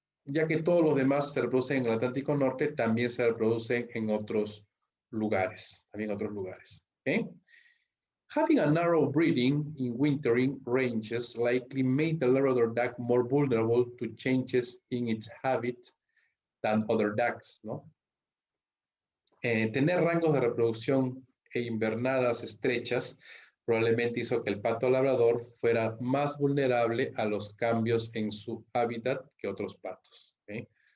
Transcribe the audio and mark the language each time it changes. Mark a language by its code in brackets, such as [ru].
[es] ya que todos los demás se reproducen en el Atlántico Norte, también se reproducen en otros lugares, ¿okay? [en] Having a narrow breeding in wintering ranges likely made the Labrador duck more vulnerable to changes in its habit than other ducks, ¿no? [es] Tener rangos de reproducción e invernadas estrechas probablemente hizo que el pato labrador fuera más vulnerable a los cambios en su hábitat que otros patos, ¿okay?